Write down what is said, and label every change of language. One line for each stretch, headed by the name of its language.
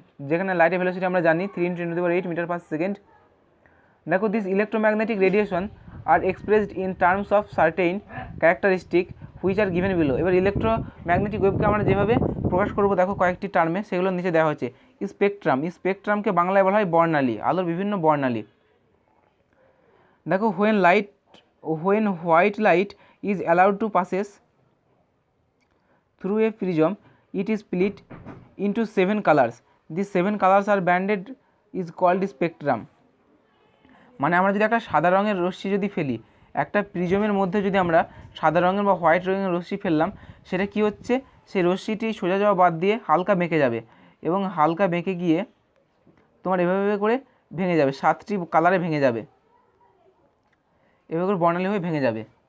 Bangla: যেখানে লাইটের ভেলোসিটি আমরা জানি 3 × 10⁸ মিটার পার সেকেন্ড।
English: দেখো this electromagnetic radiation are expressed in terms of certain characteristic which are given below.
Bangla: এবার ইলেকট্রোম্যাগনেটিক ওয়েভকে আমরা যেভাবে প্রকাশ করবো দেখো কয়েকটি টার্মে, সেগুলো নিচে দেওয়া হচ্ছে। স্পেকট্রাম, স্পেকট্রামকে বাংলায় বলা হয় বর্ণালী, আলোর বিভিন্ন বর্ণালী।
English: দেখো when white light is allowed to passes through a prism, it is split into 7 colors. These 7 colors are banded is called spectrum.
Bangla: মানে আমরা যদি একটা সাদা রঙের রশ্মি যদি ফেলি, একটা প্রিজমের মধ্যে যদি আমরা সাদা রঙের বা হোয়াইট রঙের রশ্মি ফেললাম, সেটা কি হচ্ছে, সেই রশ্মিটি সোজা যাওয়া বাদ দিয়ে হালকা বেঁকে যাবে, এবং হালকা বেঁকে গিয়ে তোমার এভাবে করে ভেঙে যাবে, 7টি কালারে ভেঙে যাবে, এভাবে করে বর্ণালী হয়ে ভেঙে যাবে।